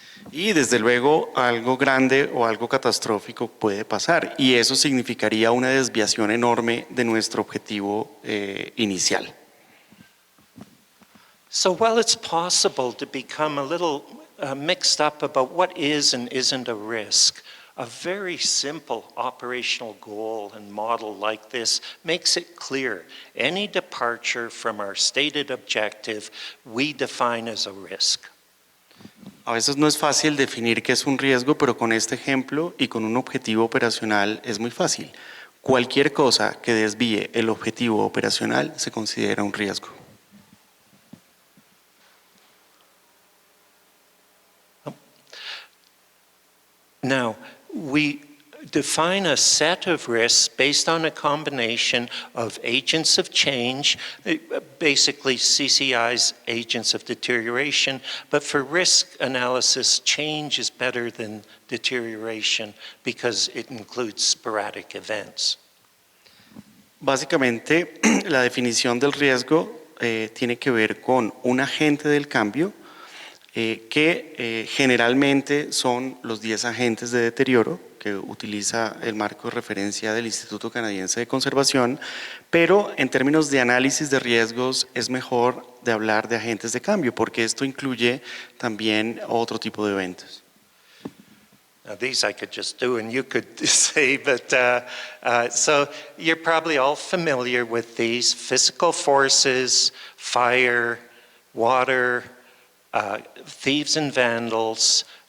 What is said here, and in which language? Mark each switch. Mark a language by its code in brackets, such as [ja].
[es] Y desde luego algo grande o algo catastrófico puede pasar y eso significaría una desviación enorme de nuestro objetivo inicial. [en] So while it's possible to become a little mixed up about what is and isn't a risk, a very simple operational goal and model like this makes it clear any departure from our stated objective we define as a risk. [es] A veces no es fácil definir qué es un riesgo, pero con este ejemplo y con un objetivo operacional es muy fácil. Cualquier cosa que desvíe el objetivo operacional se considera un riesgo. [en] Now, we define a set of risks based on a combination of agents of change, basically CCI's agents of deterioration, but for risk analysis, change is better than deterioration because it includes sporadic events. [es] Básicamente, la definición del riesgo tiene que ver con un agente del cambio que generalmente son los 10 agentes de deterioro que utiliza el marco de referencia del Instituto Canadiense de Conservación, pero en términos de análisis de riesgos es mejor de hablar de agentes de cambio porque esto incluye también otro tipo de eventos. [en] Now, these I could just do and you could say, but so you're probably all familiar with these: physical forces, fire, water, thieves and vandals,